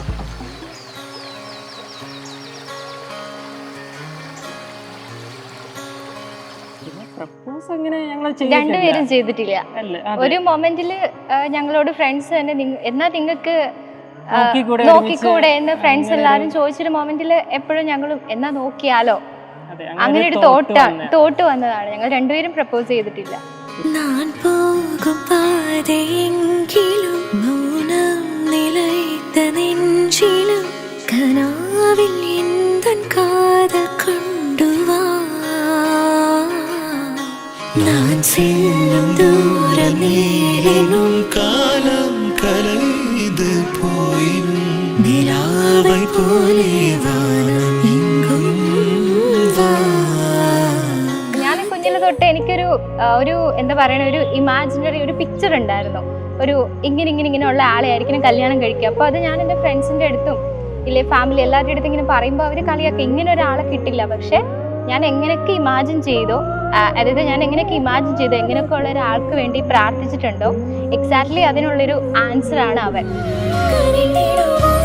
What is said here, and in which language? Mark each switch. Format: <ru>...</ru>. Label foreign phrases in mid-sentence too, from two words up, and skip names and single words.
<ml>രണ്ടുപേരും ചെയ്തിട്ടില്ല. ഒരു മൊമെന്റില് ഞങ്ങളോട് ഫ്രണ്ട്സ് തന്നെ എന്നാ നിങ്ങൾക്ക് നോക്കിക്കൂടെ എന്ന് ഫ്രണ്ട്സ് എല്ലാരും ചോദിച്ചൊരു മൊമെന്റില് എപ്പോഴും ഞങ്ങളും എന്നാ നോക്കിയാലോ അങ്ങനെ ഒരു തോട്ട് വന്നതാണ്. ഞങ്ങൾ രണ്ടുപേരും പ്രപ്പോസ് ചെയ്തിട്ടില്ല.</ml> <ta>நான் செல்லும் தூரம் நீளும் காலம் கலைந்து போயினும் நிலாவை போலே வானம் எங்கும் வா.</ta> <ml>ഞാൻ കുഞ്ഞിലെ തൊട്ട് എനിക്കൊരു എന്താ പറയണ ഒരു ഇമാജിനറി ഒരു പിക്ചർ ഉണ്ടായിരുന്നു. ഒരു ഇങ്ങനെയുള്ള ആളെ ആയിരിക്കണം കല്യാണം കഴിക്കുക. അപ്പോൾ അത് ഞാൻ എൻ്റെ ഫ്രണ്ട്സിൻ്റെ അടുത്തും ഇല്ലേ ഫാമിലി എല്ലാവരുടെ അടുത്തും ഇങ്ങനെ പറയുമ്പോൾ അവർ കളിയാക്കി ഇങ്ങനെ ഒരാളെ കിട്ടില്ല. പക്ഷെ ഞാൻ എങ്ങനെയൊക്കെ ഇമാജിൻ ചെയ്തോ, അതായത് ഞാൻ എങ്ങനെയൊക്കെ ഇമാജിൻ ചെയ്തോ, എങ്ങനെയൊക്കെ ഉള്ള ഒരാൾക്ക് വേണ്ടി പ്രാർത്ഥിച്ചിട്ടുണ്ടോ, എക്സാക്ട്ലി അതിനുള്ളൊരു ആൻസറാണ് അവൻ.</ml>